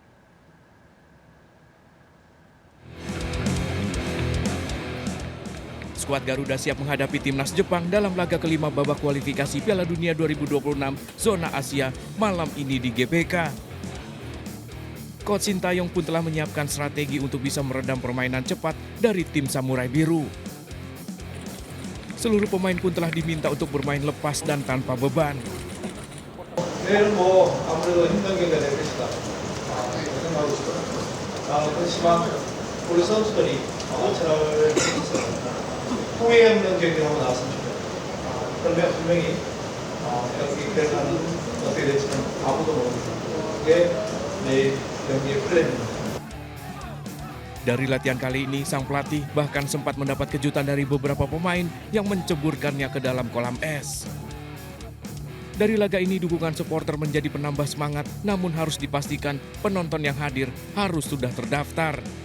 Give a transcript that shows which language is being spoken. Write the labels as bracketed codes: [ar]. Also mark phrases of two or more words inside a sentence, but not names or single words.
[id] Skuad Garuda siap menghadapi Timnas Jepang dalam laga kelima babak kualifikasi Piala Dunia 2026 zona Asia malam ini di GBK. Coach Sintayong pun telah menyiapkan strategi untuk bisa meredam permainan cepat dari tim Samurai Biru. Seluruh pemain pun telah diminta untuk bermain lepas dan tanpa beban. [ko] 내일은 아무래도 힘든 경기가 될 것이다 생각하고 있어요. 그렇지만 우리 선수들이 오차를 해서 후회 없는 경기를 하고 나왔으면 좋겠어요. 그러면 분명히 여기 결과는 어떻게 될지는 아무도 모르는 그게 내일 경기의 플랜입니다. [id] Dari latihan kali ini, sang pelatih bahkan sempat mendapat kejutan dari beberapa pemain yang menceburkannya ke dalam kolam es. Dari laga ini, dukungan supporter menjadi penambah semangat, namun harus dipastikan penonton yang hadir harus sudah terdaftar.